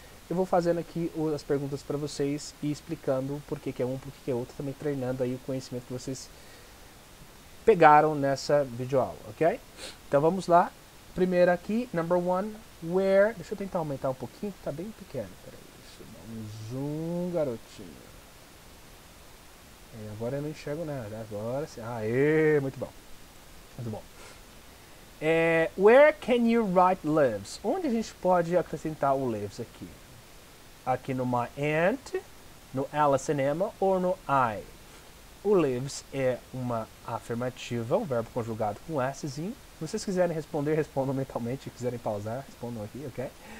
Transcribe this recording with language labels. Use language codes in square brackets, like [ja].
[pt] Eu vou fazendo aqui as perguntas para vocês e explicando por que é um, por que é outro, também treinando aí o conhecimento que vocês pegaram nessa videoaula, ok? Então vamos lá. Primeiro aqui, number one, where... Deixa eu tentar aumentar um pouquinho, que tá bem pequeno. Peraí, deixa eu dar um zoom, garotinho. Agora eu não enxergo nada. Agora sim. Aê, muito bom. Muito bom. [en] Where can you write lives? [pt] Onde a gente pode acrescentar o lives aqui? Aqui no my aunt, no Alice and Emma ou no I? O lives é uma afirmativa, um verbo conjugado com Szinho. Se vocês quiserem responder, respondam mentalmente. Se quiserem pausar, respondam aqui, ok?